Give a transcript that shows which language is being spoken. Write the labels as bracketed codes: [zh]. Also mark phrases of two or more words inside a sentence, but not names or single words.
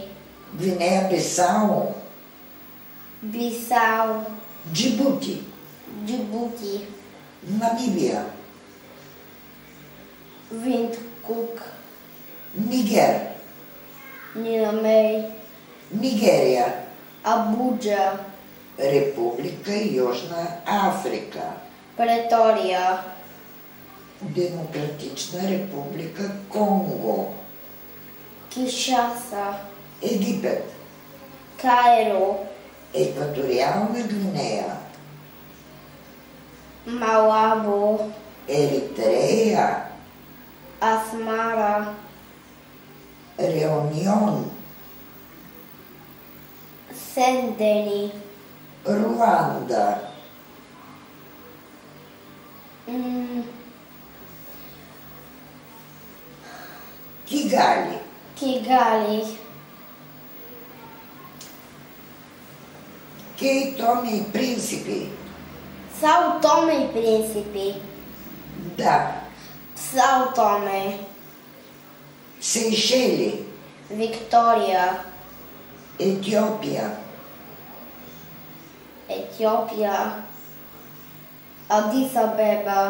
[bg] Гвинея-Бисао. Бисау, Джибути. Джибути, Намибия. Виндкук, Нигер. Нинамей, Нигерия. Абуджа, Република Южна Африка. Претория, Демократична република Конго. Кишаса, Египет. Кайро, Екваториална Гвинея. Малабо, Еритрея. Асмара, Реунион. Сендени, Руанда. Кигали. Кигали, Кейтоми и Принципи. Сао Томе и Принципи, Да. Сао Томе, Сейшели. Виктория, Етиопия. Етиопия, Адис Абеба,